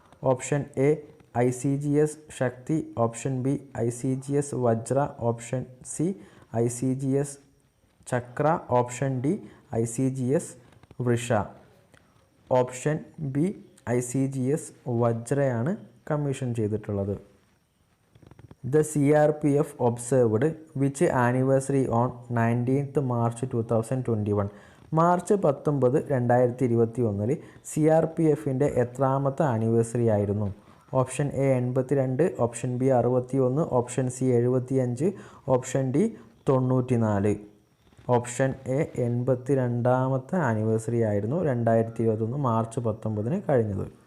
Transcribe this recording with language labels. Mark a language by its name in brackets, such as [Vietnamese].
[Malayalam] Option A ICGS Shakti, option B ICGS വജ്ര, option C ICGS Chakra, option D ICGS വൃഷ. Option B ICGS വജ്രയാണ് commission ചെയ്തിട്ടുള്ളത്. [English] The CRPF observed which anniversary on 19th March 2021? [Malayalam] March 19, 2021 CRPFൻ്റെ എത്രാമത്തെ anniversary ആയിരുന്നു? Option A 82, option B 61, option C 75, option D 94. Option A 82ാമത്തെ anniversary ആയിരുന്നു 2021 March 19 കഴിഞ്ഞത്.